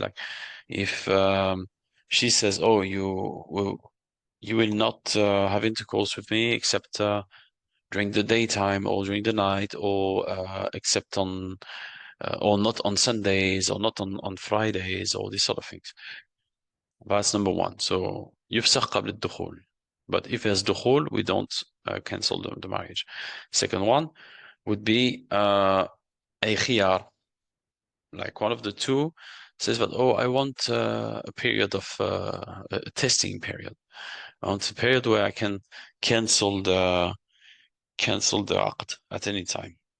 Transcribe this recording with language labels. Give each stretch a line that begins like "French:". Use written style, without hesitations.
English: Like if she says, oh, you will not have intercourse with me except during the daytime or during the night, or except on or not on Sundays or not on Fridays, or these sort of things. That's number one.
Arabic: So يفسخ قبل الدخول.
English: But if there's dukhul, we don't cancel the marriage. Second one would be a khiyar. Like one of the two says that, oh, I want a period of a testing period. I want a period where I can cancel the aqd at any time.